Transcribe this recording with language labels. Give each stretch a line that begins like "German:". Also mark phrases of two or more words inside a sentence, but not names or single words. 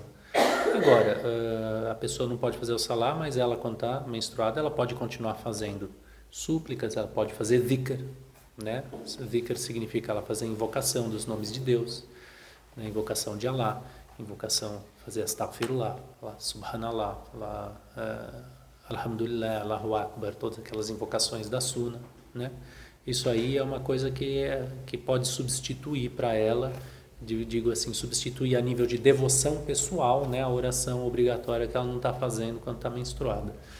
Portuguese: Agora, a pessoa não pode fazer o salá, mas ela, quando está menstruada, ela pode continuar fazendo súplicas, ela pode fazer dhikr, né? Dhikr significa ela fazer invocação dos nomes de Deus, né? Invocação de Allah, invocação, fazer
Arabic: أستغفر الله، سبحان الله، الحمد لله، الله أكبر,
Portuguese: todas aquelas invocações da Sunna, né? Isso aí é uma coisa que pode substituir para ela, digo assim, substituir a nível de devoção pessoal, né, a oração obrigatória que ela não está fazendo quando está menstruada.